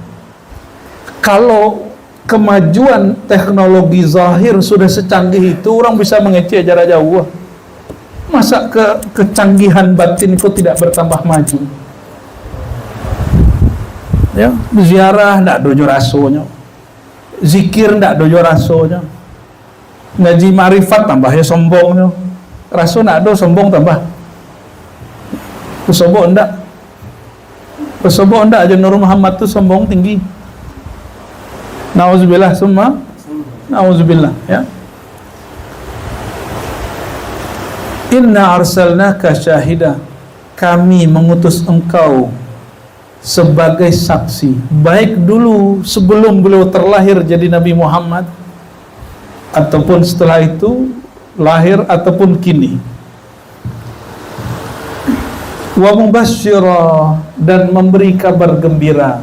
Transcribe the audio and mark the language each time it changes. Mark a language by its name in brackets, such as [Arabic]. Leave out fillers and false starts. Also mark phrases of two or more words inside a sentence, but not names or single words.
[Indonesian] Kalau kemajuan teknologi zahir sudah secanggih itu, orang bisa mengecek jarak jauh. Masa kecanggihan batin itu tidak bertambah maju? [Minangkabau] Ya, ziarah ndak dojo rasonya, zikir ndak dojo rasonya, ngaji marifat tambahnya sombongnya, raso ndak do sombong tambah, sombong ndak aja Nur Muhammad tuh sombong tinggi. [Arabic] Nauzubillah summa nauzubillah, ya. Inna arsalnaka syahida, [Indonesian] kami mengutus engkau sebagai saksi, baik dulu sebelum beliau terlahir jadi Nabi Muhammad, ataupun setelah itu lahir, ataupun kini. [Arabic] Wa mubasysyira, [Indonesian] dan memberi kabar gembira.